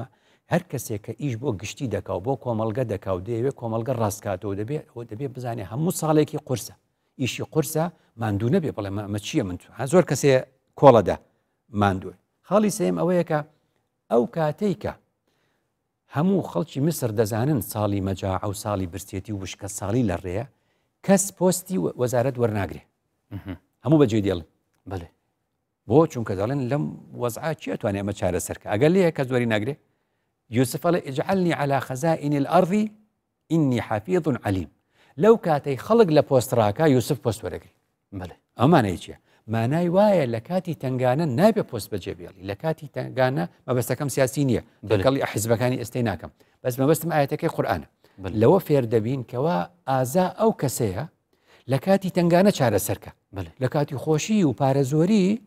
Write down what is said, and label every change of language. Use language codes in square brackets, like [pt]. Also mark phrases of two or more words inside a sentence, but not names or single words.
[ckb] هەر کەسێک کە ئیش بۆ گشتی دەکاو بۆ کۆمەڵگە دەکاو دەیەوێت کۆمەڵگە ڕاستکاتەوە دەبێت بزانێت هەموو ساڵێکی قورسە ئیشی قورسە ماندوو نەبێ بڵێ ئەمە چییە من زۆر کەسێ کۆڵەدا ماندووە خاڵی سێم ئەوەیە کە ئەو کاتەی کە هەموو خەڵکی مسر دەزانن ساڵی مەجاعە و ساڵی برسێتی و وشکە ساڵی لە ڕێیە کەس پۆستی وەزارەت وەرناگرێ هەموو بەجێ دێڵن بەڵێ بۆ چونکە دەڵێن لەم وەزعا چی ئەتوانێت ئەمە چارەسەرکە ئەگەر لێیە کە زۆری ناگرێ یوسف ئەڵێ [ar] اجعلنی على خەزائن الأرض إني حفیظ علیم [ckb] لەو کاتەی خەڵک لە پۆستڕاکە یوسف پۆست وەرەگری بەڵێ ئەمانەیە چییە مانای وایە لە کاتی تنگانە نابێ پۆست بەجێ بێڵی لە کاتی تنگانە مەبەستەکەم سیاسی نییە دەگەڵی حیزبەکانی ئێستای ناکەم بەس مەبەستم ئاەتەکەی قورئانە لەوە فێر دەبین کەوا ئازا ئەو کەسەیە لە کاتی تنگانە چارەسەرکە لە کاتی خۆشی و پارێزۆری